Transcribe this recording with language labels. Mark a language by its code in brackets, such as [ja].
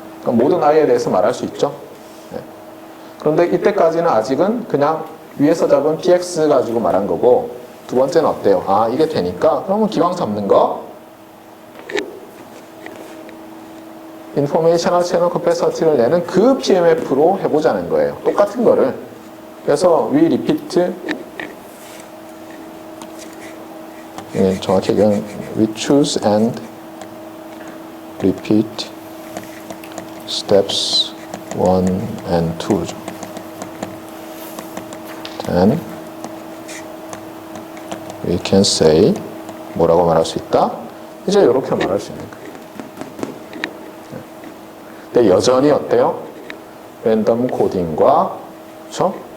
[ko] 그러니까 모든 i에 대해서 말할 수 있죠. 네. 그런데 이때까지는 아직은 그냥 위에서 잡은 px 가지고 말한 거고, 두 번째는 어때요? 아, 이게 되니까 그러면 기왕 잡는 거 인포메이셔널 채널 커패시티를 내는 그 PMF로 해보자는 거예요. 똑같은 거를. [en] 그래서 we repeat, [ko] 정확히 얘기하면 [en] we choose and repeat steps 1 and 2죠. Then we can say [ko] 뭐라고 말할 수 있다? 이제 이렇게 말할 수 있는 거예요. 근데 여전히 어때요? 랜덤 코딩과 그렇죠?